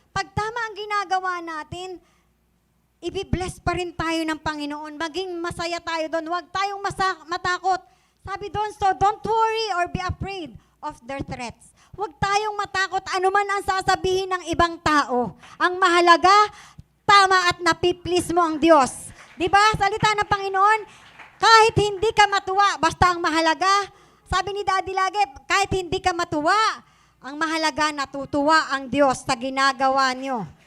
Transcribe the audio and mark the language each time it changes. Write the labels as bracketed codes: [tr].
[tl] Pag tama ang ginagawa natin, i-bless pa rin tayo ng Panginoon. Maging masaya tayo doon. Huwag tayong matakot. Sabi doon, [en] so don't worry or be afraid of their threats. [tl] Huwag tayong matakot anuman ang sasabihin ng ibang tao. Ang mahalaga, tama at napiplease mo ang Diyos. Di ba? Salita ng Panginoon, kahit hindi ka matuwa, basta ang mahalaga, sabi ni Daddy lagi, kahit hindi ka matuwa, ang mahalaga natutuwa ang Diyos sa ginagawa nyo.